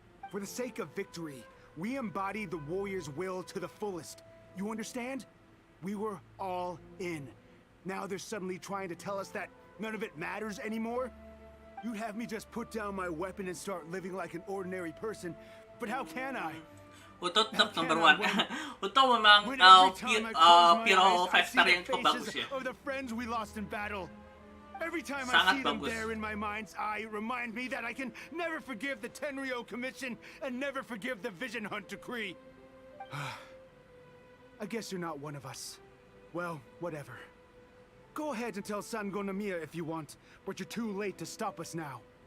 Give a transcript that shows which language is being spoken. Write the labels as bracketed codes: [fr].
[en] For the sake of victory, we embodied the warrior's will to the fullest. You understand? We were all in. Now they're suddenly trying to tell us that none of it matters anymore? You'd have me just put down my weapon and start living like an ordinary person, but how can I? [id] Untuk tetap [en] number one. [id] Untuk memang Piro 5 star yang cukup bagus ya. [en] Of the friends we lost in battle. Every time I [id] Sangat [en] see them [id] bagus. [en] there in my mind's eye, it reminds me that I can never forgive the Tenryo Commission and never forgive the Vision Hunt Decree. I guess you're not one of us. Well, whatever. Go ahead and tell Sango Nomiya if you want, but you're too late to stop us now.